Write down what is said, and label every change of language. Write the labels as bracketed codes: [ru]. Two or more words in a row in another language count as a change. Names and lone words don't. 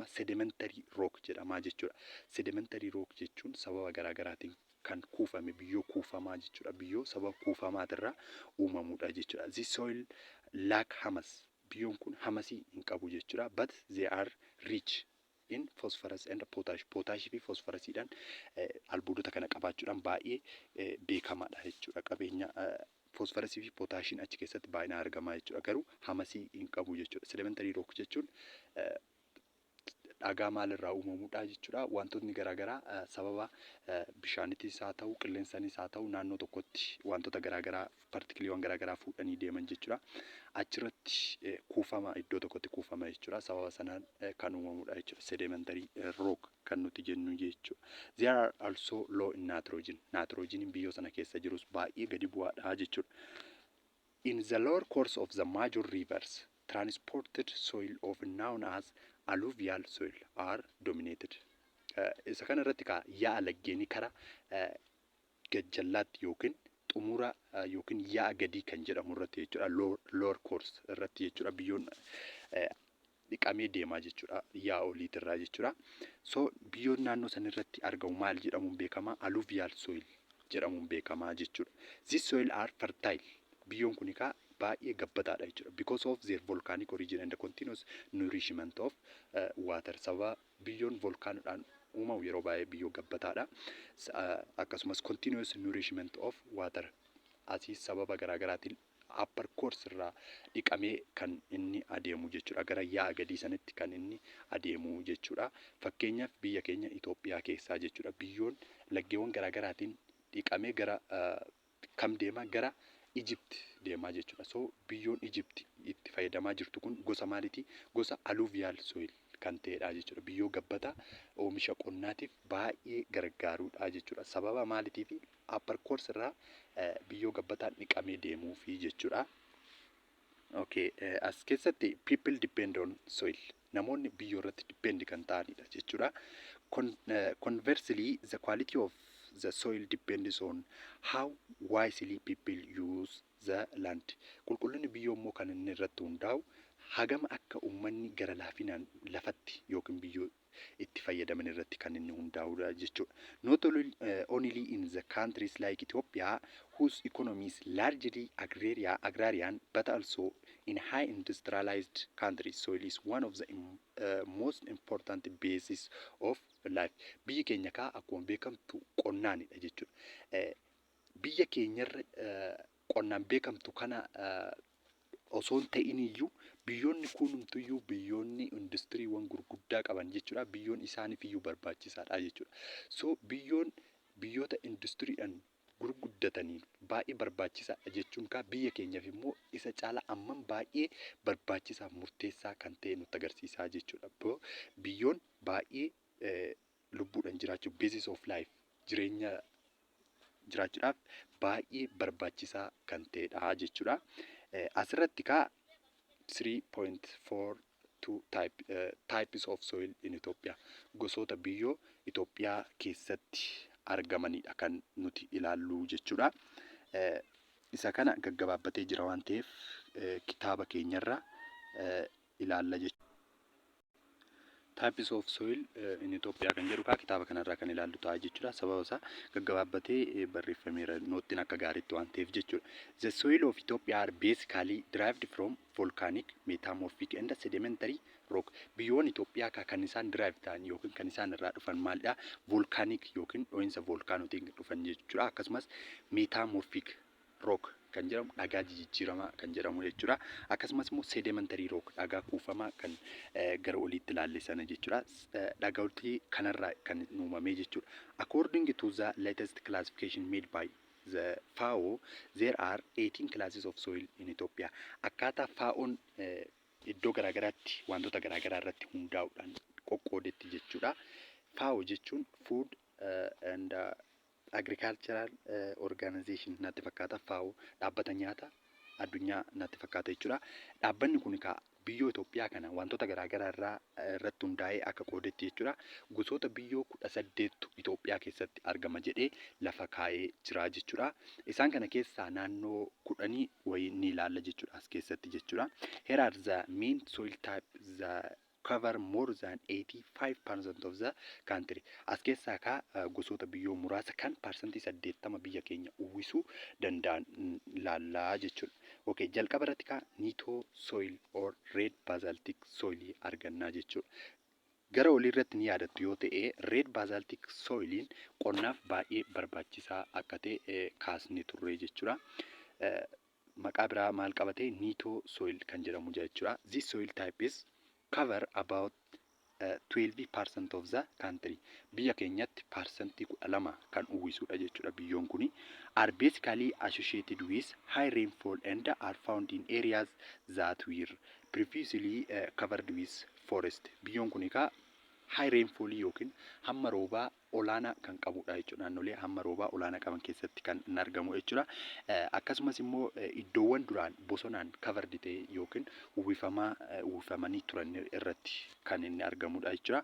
[en] Sedimentary rock [om] jedhama jechuudha. [en] Sedimentary rock [om] jechuun sababa garaagaraatiin kan kuufame biyyoo kuufamaa jechuudha. Biyyoo sababa kuufamaatirraa uumamudha jechuudha. [en] This soil lack humus. [om] Biyyoon kun hamasii hin qabu jechuudha. [en] But they are rich in phosphorus and potash. [om] Potash fi phosphorusidhaan albuudota kana qabaachuudhaan baay'ee beekamaadha jechuudha. Qabeenya phosphorus fi potashiin achi keessatti baay'inaan argamaa jechuudha. Garuu hamasii hin qabu jechuudha. [en] Sedimentary rock [om] jechuun dhagaa maalirraa uumamudha jechuudha. Wantootni garaagaraa sababa bishaanittis haa ta'u qilleensaanis haa ta'u naannoo tokkotti wantoota garaagaraa partikiliiwwan garaagaraa fuudhanii deeman jechuudha. Achirratti kuufama iddoo tokkotti kuufama jechuudha. Sababa sanaan kan uumamudha jechuudha. [en] Sedimentary rock [om] kan nuti jennu jechuudha. [en] There are also low in nitrogen. [om] Nitrogen biyyoo sana keessa jirus baay'ee gadi bu'aadha jechuudha. [en] In the lower course of the major rivers, transported soil of known as alluvial soil are dominated. [om] Isa kana irratti yaa laggeenii kara gajjallaatti yookiin xumura yookiin yaa gadii kan jedhamu irratti jechuudha. [en] Lower course [om] irratti jechuudha. Biyyoon dhiqamee deemaa jechuudha. Yaa oliitirraa jechuudha. So biyyoon naannoo san irratti argamu maal jedhamuun beekama? [en] Alluvial soil [om] jedhamuun beekama jechuudha. [en] These soil are fertile. [om] Biyyoon kun baay'ee gabbataadha jechuudha. [en] Because of their volcanic origin and the continuous nourishment of water. [om] Sababa biyyoon volkaanodhaan uumamu yeroo baay'ee biyyoo gabbataadha. [en] Akkasumas continuous nourishment of water. [om] Asii sababa garaagaraatiin [en] upper course [om] irraa dhiqamee kan inni adeemu jechuudha. Gara yaa gadii sanitti kan inni adeemu jechuudha. Fakkeenyaaf biyya keenya Itoophiyaa keessaa jechuudha. Biyyoon laggeewwan garaagaraatiin dhiqamee gara kam deema? Gara Egypt deemaa jechuudha. So biyyoon Egypt itti fayyadamaa jirtu kun gosa maaliiti? Gosa [en] alluvial soil [om] kan ta'edha jechuudha. Biyyoo gabbataa oomisha qonnaatiif baay'ee gargaaruudha jechuudha. Sababa maaliitiif? [en] Upper course [om] irraa biyyoo gabbataan dhiqamee deemuufi jechuudha. [en] Okay, [om] as keessatti [en] people depend on soil. [om] Namoonni biyyoo irratti depend kan ta'anidha jechuudha. [en] Conversely, the quality of the soil depends on how wisely people use the land. [om] Qulqullinni biyyoo immoo kan inni irratti hundaa'u hagama akka uummanni gara laafinaan lafatti yookiin biyyoo itti fayyadaman irratti kan inni hundaa'udha jechuudha. [en] Not only in the countries like Ethiopia, whose economy is largely agrarian, but also in high industrialized countries, soil is one of the most important bases of life. [om] Biyyi keenya akkuma beekamtu qonnaanidha jechuudha. Biyya keenyarra qonnaan beekamtu kana osoo hin ta'in iyyuu biyyoonni kunumtuyyuu biyyoonni industiriiwwan gurguddaa qaban jechuudha. Biyyoon isaaniif iyyuu barbaachisaadha jechuudha. So biyyoota industiriidhaan gurguddatanii baay'ee barbaachisaadha jechuun biyya keenyaaf immoo isa caala amman baay'ee barbaachisaa murteessaa kan ta'e nutti agarsiisaa jechuudha. Biyyoon baay'ee lubbuudhaan jiraachuu [en] basis of life [om] jireenya jiraachuudhaaf baay'ee barbaachisaa kan ta'edha jechuudha. [en] Asirratti 3.42 types of soil in Ethiopia. [om] Gosoota biyyoo Itoophiyaa keessatti argamanidha kan nuti ilaallu jechuudha. Isa kana gaggabaabbatee jira waan ta'eef kitaaba keenyarra ilaalla jechuudha. [en] Types of soil in Ethiopia [om] kan jedhu kitaaba kanarraa kan ilaallu ta'a jechuudha. Sababa isaa gaggabaabbatee barreeffameera noottiin akka gaariitti waan ta'eef jechuudha. [en] The soil of Ethiopia are basically derived from volcanic, metamorphic and sedimentary rock. [om] Biyyoon Itoophiyaa kan isaan derive ta'an yookiin kan isaan irraa dhufan maalidha? Volcanic yookiin dho'insa volkaanotiin dhufan jechuudha. Akkasumas [en] metamorphic rock [om] kan jedhamu dhagaa jijjiiramaa kan jedhamu jechuudha. Akkasumas immoo [en] sedimentary rock [om] dhagaa kuufamaa kan gara oliitti ilaalle sana jechuudha. Dhagaawwan kanarraa kan uumame jechuudha. [en] According to the latest classification made by the FAO, there are 18 classes of soil in Ethiopia. [om] Akkaataa FAO'n iddoo garaagaraatti wantoota garaagaraa irratti hundaa'uudhaan qoqqoodetti jechuudha. FAO jechuun [en] Food and Agricultural Organization [om] natti fakkaata. FAO dhaabbata nyaata addunyaa natti fakkaata jechuudha. Dhaabbanni kun biyyoo Itoophiyaa kana wantoota garaagaraa irratti hundaa'ee akka qoodetti jechuudha. Gosoota biyyoo 18tu Itoophiyaa keessatti argama jedhee lafa kaa'ee jira jechuudha. Isaan kana keessaa naannoo 10 wayii ni ilaalla jechuudha as keessatti jechuudha. [en] Here are the main soil types that cover more than 85% of the country. [om] As keessaa gosoota biyyoo muraasa kan parsantii 80 biyya keenya uwwisuu danda'an ilaallaa jechuudha. Okay, jalqaba irratti [en] NITOSOIL or red basaltic soil [om] argannaa jechuudha. Gara olii irratti ni yaadattu yoo ta'e [en] red basaltic soiliin [om] qonnaaf baay'ee barbaachisaa akka ta'e kaasni turre jechuudha. Maqaa biraa maal qabatee NITOSOIL kan jedhamu jechuudha. [en] This soil type is cover about 12% of the country. [om] Biyya keenyatti parsantii 12 kan uwwisudha jechuudha biyyoon kuni. [en] Are basically associated with high rainfall and are found in areas that were previously covered with forest. [om] Biyyoon kuni ka [en] high rainfall [om] yookiin hamma roobaa olaanaa kan qabudha jechuudha. Naannolee hamma roobaa olaanaa qaban keessatti kan hin argamu jechuudha. Akkasumas immoo iddoowwan duraan bosonaan covered ta'e yookiin uwwifamanii turan irratti kan inni argamudha jechuudha.